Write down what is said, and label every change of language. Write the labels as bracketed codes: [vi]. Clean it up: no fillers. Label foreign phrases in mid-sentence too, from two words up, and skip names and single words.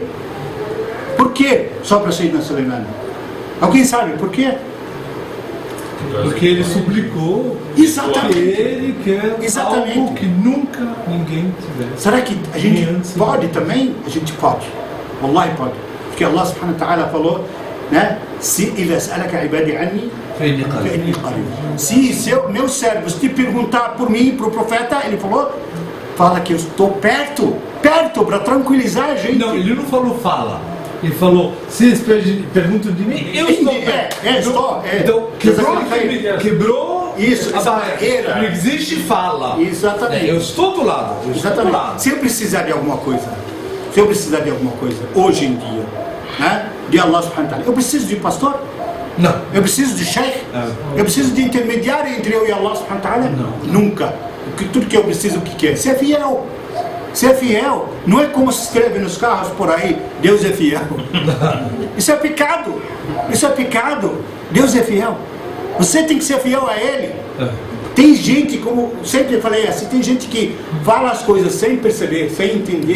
[pt] Por quê só para Sayyidina Sulaiman? Alguém sabe por quê? Porque ele suplicou. Exatamente. Ele quer algo que nunca ninguém tivesse. Será que a gente pode também? A gente pode. Wallahi pode. Porque [ar] الله سبحانه وتعالى [pt] falou, né? Se meus servos te perguntar por mim, para o profeta, ele falou, fala que eu estou perto para tranquilizar a gente. Não, ele não falou fala. Ele falou, se eles perguntam de mim, eu estou perto. Então, quebrou isso, a barreira. Não existe fala. Exatamente. Eu estou do lado. Exatamente. Se eu precisar de alguma coisa, hoje em dia, né, de [ar] الله سبحانه وتعالى, [pt] eu preciso de pastor? Não. Eu preciso de sheikh? Eu preciso de intermediário entre eu e [ar] الله سبحانه وتعالى? [pt] Não. Nunca. Tudo que eu preciso, o que é? Ser fiel. Ser fiel não é como se escreve nos carros por aí, Deus é fiel. Isso é pecado. Isso é pecado. Deus é fiel. Você tem que ser fiel a Ele. Tem gente, como sempre falei assim, tem gente que fala as coisas sem perceber, sem entender,